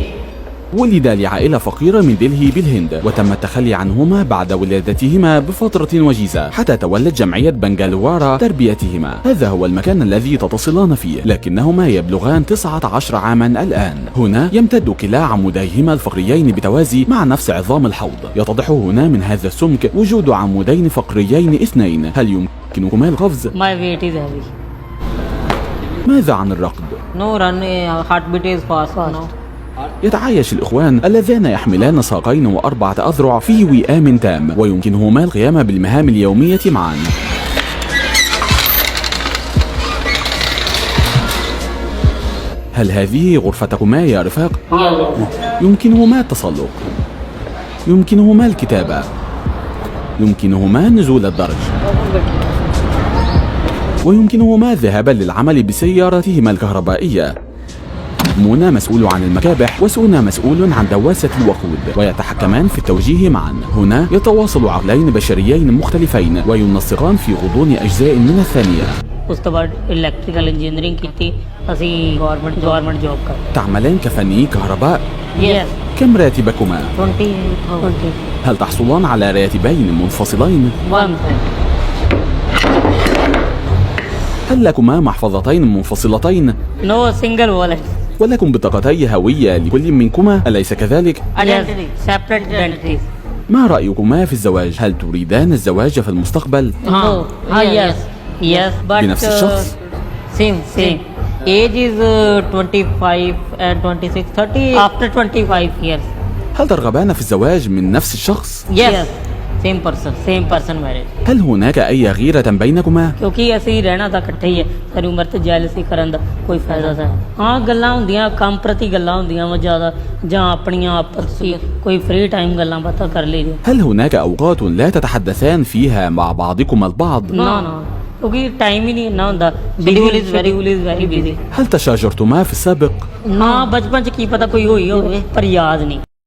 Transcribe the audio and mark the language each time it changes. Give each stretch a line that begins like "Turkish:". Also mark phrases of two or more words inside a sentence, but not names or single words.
Arabic: ولدا لعائلة فقيرة من دلهي بالهند، وتم التخلي عنهما بعد ولادتهما بفترة وجيزة حتى تولت جمعية بنغالوارا تربيتهما. هذا هو المكان الذي تتصلان فيه، لكنهما يبلغان 19 عاما الآن. هنا يمتد كلا عموديهما الفقريين بتوازي مع نفس عظام الحوض. يتضح هنا من هذا السمك وجود عمودين فقريين اثنين. هل يمكنكما القفز؟
English: My weight is heavy.
Arabic: ماذا عن الركض؟
English: No run. Heartbeat is fast. No.
Arabic: يتعايش الإخوان اللذان يحملان ساقين و4 أذرع في وئام تام، ويمكنهما القيام بالمهام اليومية معا. هل هذه غرفتكما يا رفاق؟ يمكنهما التسلق، يمكنهما الكتابة، يمكنهما نزول الدرج، ويمكنهما الذهاب للعمل بسيارتهما الكهربائية. مونا مسؤول عن المكابح، وسونا مسؤول عن دواسة الوقود، ويتحكمان في التوجيه معا. هنا يتواصل عقلين بشريين مختلفين وينسقان في غضون أجزاء من الثانية.
Punjabi: ਉਸ ਤੋਂ ਬਾਅਦ
English: electrical engineering
Punjabi: ਕੀਤੀ ਅਸੀਂ
English: government job
Punjabi: ਕਰ
Arabic: تعملان كفني كهرباء؟
English: Yes.
Arabic: كم راتبكما؟ 20,000. هل تحصلان على راتبين منفصلين؟ 1. هل لكما محفظتين منفصلتين؟
English: No single wallet.
Arabic: ولكم بطاقتي هوية لكل منكما، أليس كذلك؟
English: Identity. Separate identities.
Arabic: ما رأيكما في الزواج؟ هل تريدان الزواج في المستقبل؟
English: No. Yes. Yes. But
Arabic: بنفس الشخص؟
English: same. Age is 25 and 26, 30 after 25 years.
Arabic: هل ترغبان في الزواج من نفس الشخص؟
English: Yes. Same person marriage.
Arabic: هل هناك أي غيرة بينكما؟
Punjabi: ਕਿਉਂਕਿ ਅਸੀਂ ਰਹਿਣਾ ਤਾਂ ਇਕੱਠੇ ਹੀ ਹੈ, ਸਾਰੀ ਉਮਰ ਤੇ ਜੈਲਸੀ ਕਰਨ ਦਾ ਕੋਈ ਫਾਇਦਾ ਤਾਂ ਹਾਂ ਗੱਲਾਂ ਹੁੰਦੀਆਂ ਕੰਮ ਪ੍ਰਤੀ ਗੱਲਾਂ ਹੁੰਦੀਆਂ ਵਾ ਜ਼ਿਆਦਾ ਜਾਂ ਆਪਣੀਆਂ ਆਪਸ ਵਿੱਚ ਕੋਈ
English: free time
Punjabi: ਗੱਲਾਂ ਬਾਤਾਂ ਕਰ ਲਈਆਂ
Arabic: هل هناك أوقات لا تتحدثان فيها مع بعضكما البعض؟
Punjabi: ਨਾ ਕਿਉਂਕਿ ਟਾਈਮ ਹੀ ਨਹੀਂ ਇੰਨਾ ਹੁੰਦਾ
English: schedule is very busy
Arabic: هل تشاجرتما في السابق؟
Punjabi: ਨਾ ਬਚਪਨ ਚ ਕੀ ਪਤਾ ਕੋਈ ਹੋਈ ਹੋਵੇ ਪਰ ਯਾਦ ਨਹੀਂ